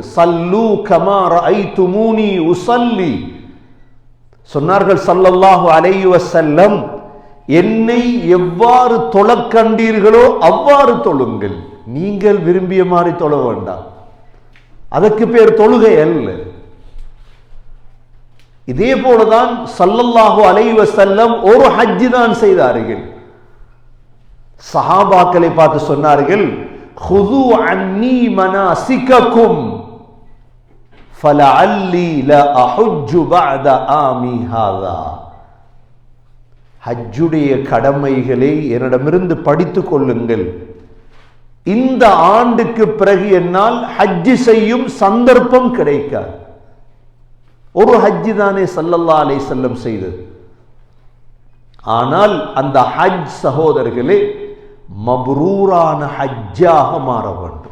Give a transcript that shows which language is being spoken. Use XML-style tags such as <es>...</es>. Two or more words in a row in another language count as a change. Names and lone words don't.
<ar>صلوا كما رأيتموني أصلي</ar> <ta>சொன்னார்கள்</ta> <ar>صلى الله عليه وسلم,</ar> <ta>என்னை எவ்வாறு தொழக் கண்டீர்களோ அவ்வாறு தொழுங்கள். நீங்கள் விரும்பிய மாதிரி தொழ வேண்டாம். அதற்கு பேர் தொழுகை அல்ல. இதே போலதான்</ta> <ar>صلى الله عليه وسلم</ar> <ta>ஒரு ஹஜ் தான் செய்தார்கள். சஹாபாக்களை பார்த்து சொன்னார்கள்,</ta> <ar>خذو عني مناسككم فلعلي لا احج بعد عامي هذا.</ar> <ta>ஹஜ்ஜுடைய கடமைகளை என்னிடமிருந்து படித்துக் கொள்ளுங்கள். இந்த ஆண்டுக்கு பிறகு என்னால் ஹஜ் செய்யும் சந்தர்ப்பம் கிடைக்காது. ஒரு ஹஜ் தானே</ta> <ar>صلى الله عليه وسلم</ar> <ta>செய்தது. ஆனால் அந்த ஹஜ் சகோதரர்களே மப்ரூரான ஹஜ்ஜாக மாற வேண்டும்.</ta>